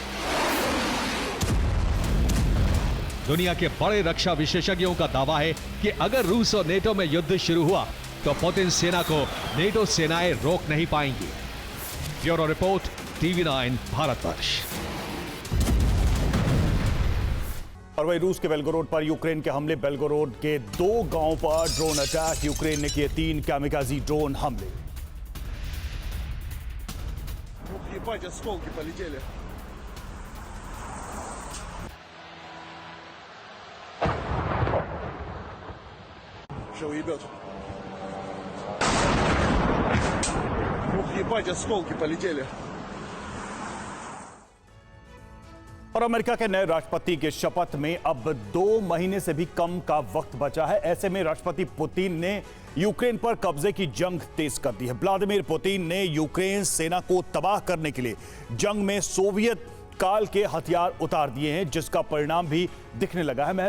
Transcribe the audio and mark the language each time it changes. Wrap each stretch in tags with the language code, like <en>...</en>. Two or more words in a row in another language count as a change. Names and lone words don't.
<hi>दुनिया के बड़े रक्षा विशेषज्ञों का दावा है कि अगर रूस और नेटो में युद्ध शुरू हुआ तो पुतिन सेना को नेटो सेनाएं रोक नहीं पाएंगी। ब्यूरो रिपोर्ट, TV9 भारतवर्ष। और वही रूस के बेल्गोरोड पर यूक्रेन के हमले। बेल्गोरोड के 2 गांवों पर ड्रोन अटैक। यूक्रेन ने किए 3 कैमिकाजी ड्रोन हमले।</hi> <ru>Ебать, осколки полетели. Что уебет? Ух, ебать, осколки полетели.</ru> <hi>और अमेरिका के नए राष्ट्रपति के शपथ में अब 2 महीने से भी कम का वक्त बचा है। ऐसे में राष्ट्रपति पुतिन ने यूक्रेन पर कब्जे की जंग तेज कर दी है। व्लादिमीर पुतिन ने यूक्रेन सेना को तबाह करने के लिए जंग में सोवियत काल के हथियार उतार दिए हैं, जिसका परिणाम भी दिखने लगा है।</hi>